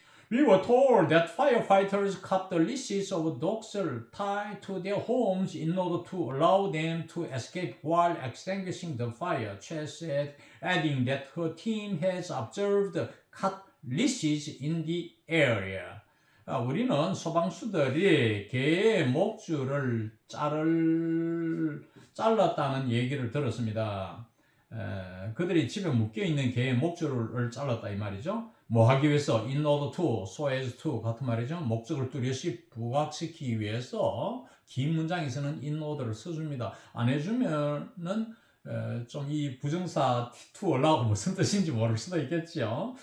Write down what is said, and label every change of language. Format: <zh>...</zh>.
<en>We were told that firefighters cut the leashes of dogs tied to their homes in order to allow them to escape while extinguishing the fire. Che said, adding that her team has observed cut leashes in the area.</en> <ko>우리는 소방수들이 개의 목줄을 잘랐다는 얘기를 들었습니다. 그들이 집에 묶여있는 개의 목줄을 잘랐다 이 말이죠. 뭐 하기 위해서</ko> <en>in order to, so as to</en> <ko>같은 말이죠. 목적을 뚜렷이 부각시키기 위해서 긴 문장에서는 in order를 써줍니다. 안 해주면은 좀 이 부정사</ko> <en>to allow</en> <ko>무슨 뜻인지 모를 수도 있겠죠.</ko>